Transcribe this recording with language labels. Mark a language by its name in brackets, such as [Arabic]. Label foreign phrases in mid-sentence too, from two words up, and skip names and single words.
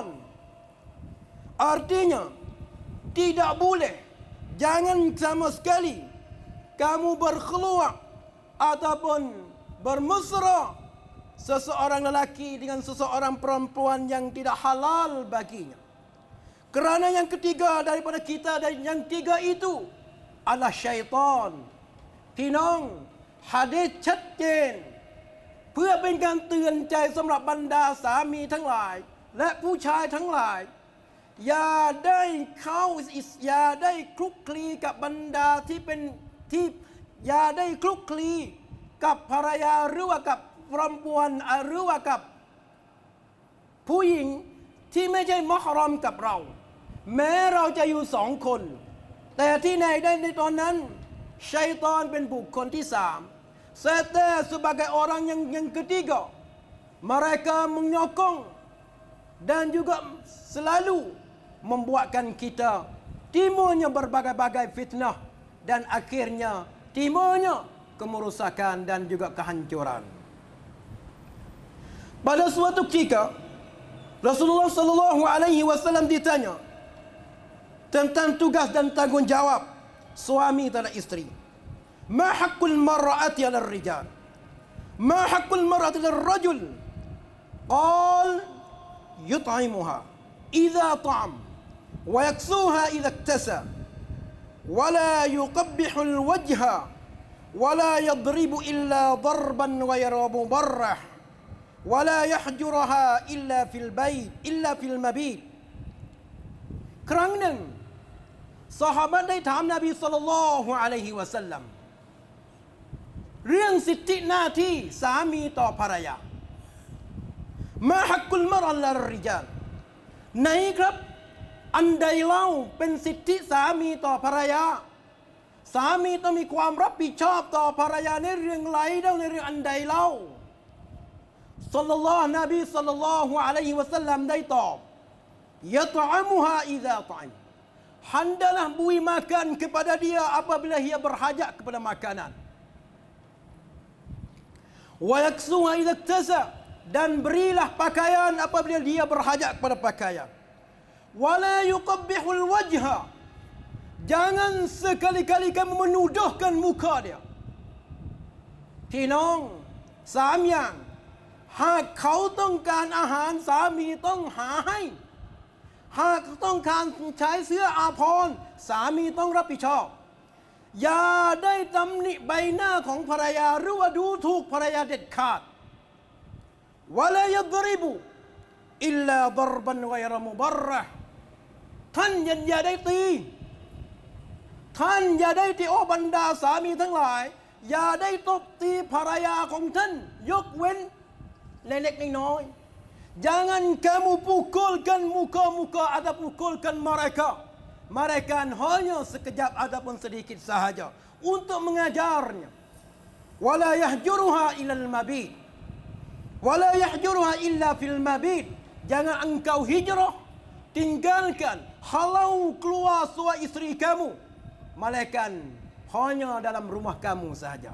[Malay] Artinya tidak boleh, jangan sama sekali kamu berkhulwat ataupun bermesra seseorang lelaki dengan seseorang perempuan yang tidak halal baginya. Kerana yang ketiga daripada kita dan yang tiga itu adalah syaitan. [Thai] พี่น้องหะดีษชัดเจนเพื่อเป็นการเตือนใจสำหรับบรรดาสามีทั้งหลายและผู้ชายทั้งหลาย อย่าได้คลุกคลีกับบรรดาอย่าได้คลุกคลีกับภรรยาหรือ ว่ากับperempuan หรือว่ากับผู้หญิงที่ไม่ใช่มะฮารอม กับเราแม้เราจะอยู่สองคนแต่ที่ไหนได้ในตอนนั้นชัยฏอนเป็นบุคคลที่สาม [Malay] setan sebagai orang yang ketiga mereka menyokong dan juga selalu membuatkan kita timbulnya berbagai-bagai fitnah dan akhirnya timbulnya kemerosakan dan juga kehancuran. Pada suatu ketika Rasulullah [Arabic] صلى الله عليه وسلم [Malay] ditanya tentang tugas dan tanggungjawab suami terhadap istri. [Arabic] ما حق المرأة على الرجال؟ ما حق المرأة على الرجل? قال يطعمها إذا طعم ويكسوها إذا اكتسى ولا يقبح الوجه ولا يضرب إلا ضربا غير مبرح ولا يحجرها إلا في البيت إلا في المبيت [Thai] ครั้งหนึ่งซ อฮาบะห์ได้ถามนบี [Arabic] صلى الله عليه وسلم [Thai] เรื่องสิทธิหน้าที่สามีต่อภรรยา [Arabic] ما حق المرأة على الرجال [Thai] ไหนครับอันใดเล่าเป็นสิทธิสามีต่อภรรยาสามีต้องมีความรับผิดชอบต่อภรรยาในเรื่องไรเล่าในเรื่องอันใดเล่า นบีศ็อลลัลลอฮุอะลัยฮิวะซัลลัมได้ตอบ [Arabic] يطعمها إذا طعم [Malay] hendaklah beri makan kepada dia apabila ia berhajat kepada makanan [Arabic] ويكسوها إذا اكتسى [Malay] dan berilah pakaian apabila dia berhajat kepada pakaian [Arabic] ولا يقبح الوجه [Malay] jangan sekali-kali kamu menuduhkan muka dia [Thai] พี่น้องสามอย่างหากเขาต้องการอาหารสามีต้องหาให้หากต้องการใช้เสื้ออาภรณ์สามีต้องรับผิดชอบอย่าได้ตำหนิใบหน้าของภรรยาหรือว่าดูถูกภรรยาเด็ดขาด [Arabic] ولا يضرب إلا ضربا غير مبرح [Thai] ท่านอย่าได้ตี ท่านอย่าได้ที่บรรดาสามีทั้งหลายอย่าได้ตบตีภรรยาของท่านยกเว้นเล็กๆน้อยๆ [Malay] jangan kamu pukulkan muka-muka atau pukulkan mereka hanya sekejap ataupun sedikit sahaja untuk mengajarnya [Arabic] ولا يهجرها إلا المبيت ولا يهجرها إلا في المبيت. [Malay] Jangan engkau hijrah, tinggalkan, halau keluar suami isteri kamu malaikat hanya dalam rumah kamu sahaja.